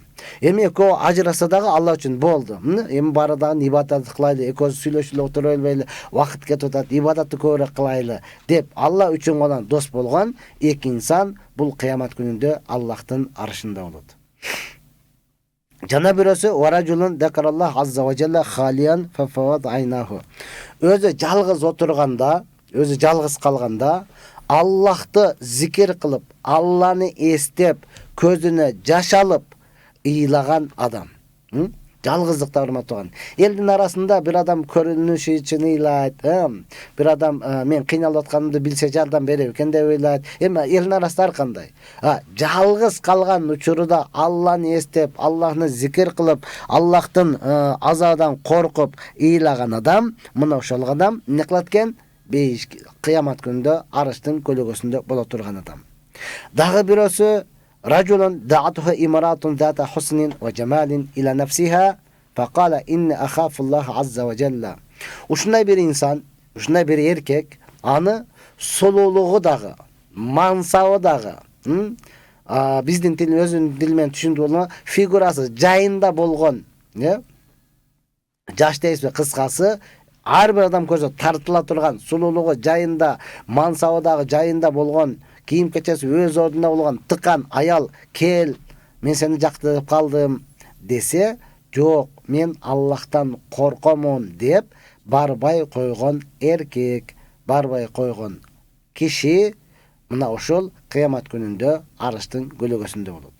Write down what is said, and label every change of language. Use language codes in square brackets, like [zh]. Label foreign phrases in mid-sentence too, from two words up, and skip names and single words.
[ky] Эми экөө ажыраса дагы Алла үчүн болду. Эми бары дагы ибадат кылайлы, экөөсү сүйлөшүп отура элбейли, вакыт кетип атат, ибадатты көбүрөөк кылайлы деп Алла үчүн гана дос болгон эки инсан бул кыямат күнүндө Аллахтын аршында болот. Жана бирөөсү [ar] ورجل ذكر الله عز وجل خاليا ففاضت عيناه. [ky] Өзү жалгыз отурганда, өзү жалгыз калганда Аллахты зикир кылып, Алланы эстеп, көзүнө жаш алып ыйлаган адам. Жалгыздыкта, урматтуу тууган. Элдин арасында бир адам көрүнүшү үчүн ыйлайт, бир адам мен кыйналып атканымды билсе жардам берет экен деп ыйлайт. Эми элдин арасында ар кандай. Жалгыз калган учурда Алланы эстеп, Аллахны зикир кылып, Аллахтын азабынан коркуп ыйлаган адам, мына ошол адам эмне кылат экен? Кыямат күнүндө арыштын көлөгөсүндө боло турган адам. Дагы бирөөсү [ar] رجل دعته امرأة ذات حسن وجمال إلى نفسها فقال إن أخاف الله عز وجل. [ky] Ушундай бир инсан, ушундай бир эркек, аны солулугу дагы, мансабы дагы, биздин тил өзүнүн тили менен түшүндүрүлгөн фигурасы жайында болгон, жаш дейсизби, кыскасы, ар бир адам көзү тартыла турган, сулуулугу жайында, мансабы дагы жайында болгон, кийим кечеси өз ордунда болгон тыкан аял кел, мен сени жактырып калдым десе, жок, мен Аллахтан коркомун деп барбай койгон эркек, барбай койгон киши мына ошол кыямат күнүндө арыштын көлөгөсүндө болот.